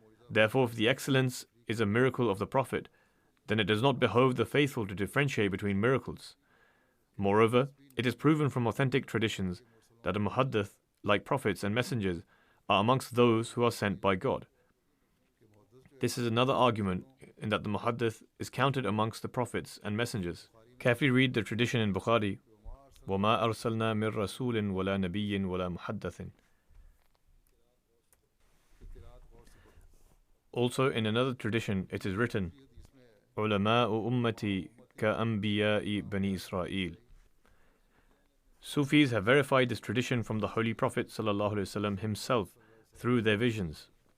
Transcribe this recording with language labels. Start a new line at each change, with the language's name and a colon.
English: Therefore, if the excellence is a miracle of the prophet, then it does not behove the faithful to differentiate between miracles. Moreover, it is proven from authentic traditions that a muhaddith, like prophets and messengers, are amongst those who are sent by God. This is another argument in that the muhaddith is counted amongst the prophets and messengers. Carefully read the tradition in Bukhari,
Arabic: وَمَا أَرْسَلْنَا مِن رَسُولٍ وَلَا نَبِيٍّ وَلَا مُحَدَّثٍ.
English: Also, in another tradition, it is written,
Arabic: عُلَمَاءُ أُمَّتِي كَأَنْبِيَاءِ بَنِي إِسْرَائِيلِ.
English: Sufis have verified this tradition from the Holy Prophet ﷺ himself through their visions.